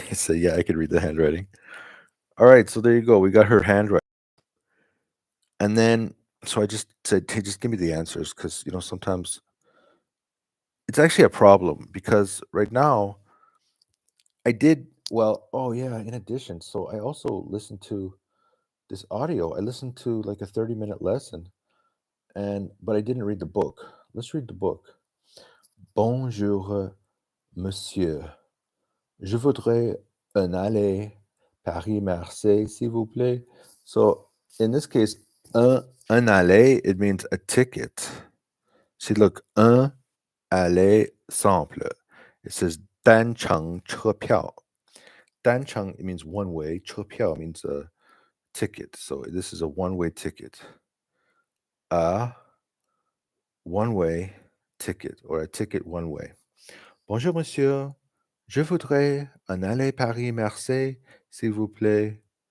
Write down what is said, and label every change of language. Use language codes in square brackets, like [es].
[en] I said, "Yeah, I can read the handwriting." All right, so there you go. We got her handwriting, and then so I just said, "Hey, just give me the answers," because sometimes it's actually a problem because right now I did well. Oh yeah, in addition, so I also listened to this audio. I listened to like a 30-minute lesson, but I didn't read the book. Let's read the book. [fr] Bonjour, monsieur. Je voudrais un aller Paris-Marseille, s'il vous plaît. [en] So in this case, [fr] un aller, [en] it means a ticket. See, look, [fr] un aller simple. [en] It says [zh] 单程车票. 单程, [en] it means one way. [zh] 车票 [en] means a ticket. So this is a one-way ticket. A one-way ticket, or a ticket one way. [fr] Bonjour, monsieur. Je voudrais un aller Paris-Marseille, s'il vous plaît.